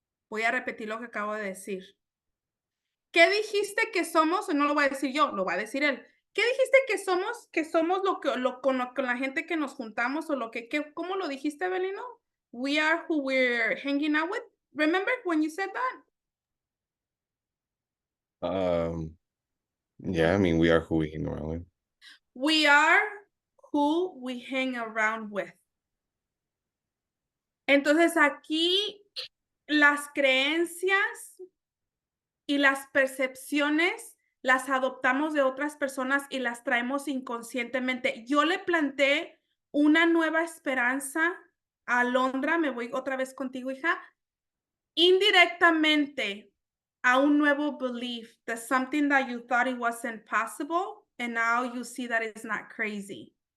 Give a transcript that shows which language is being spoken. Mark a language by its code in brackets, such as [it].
[es] Voy a repetir lo que acabo de decir. ¿Qué dijiste que somos? No lo voy a decir yo, lo va a decir él. ¿Qué dijiste que somos? Que somos con la gente que nos juntamos o ¿cómo lo dijiste, Belino? [en] We are who we're hanging out with. Remember when you said that? Yeah, I mean, we are who we hang around with. We are who we hang around with. [es] Entonces aquí las creencias y las percepciones las adoptamos de otras personas y las traemos inconscientemente. Yo le planté una nueva esperanza a Alondra, me voy otra vez contigo, hija, indirectamente a un nuevo [en] belief that something that you thought it wasn't possible and now you see that it's not crazy.